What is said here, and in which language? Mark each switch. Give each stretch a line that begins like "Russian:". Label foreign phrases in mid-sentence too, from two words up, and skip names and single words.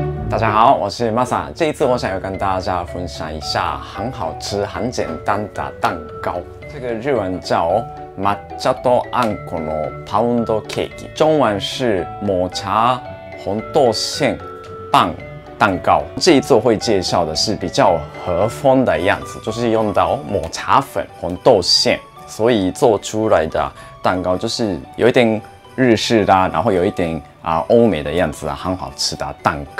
Chinese: 大家好，我是 Masa。这一次我想要跟大家分享一下很好吃、很简单的蛋糕。这个日文叫
Japanese: 抹茶とあんこのパウンドケーキ，
Chinese: 中文是抹茶红豆馅棒蛋糕。这一次我会介绍的是比较和风的样子，就是用到抹茶粉、红豆馅，所以做出来的蛋糕就是有一点日式的，然后有一点欧美的样子啊，很好吃的蛋糕。